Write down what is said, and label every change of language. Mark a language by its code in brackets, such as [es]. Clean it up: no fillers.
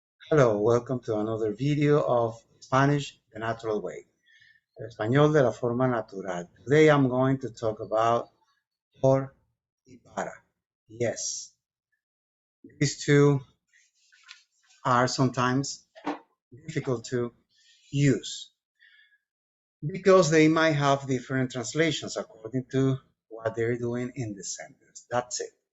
[en] Hello, welcome to another video of Spanish the Natural Way. [es] El español de la forma natural. [en] Today I'm going to talk about por y para. Yes, these two are sometimes difficult to use because they might have different translations according to what they're doing in the sentence. That's it.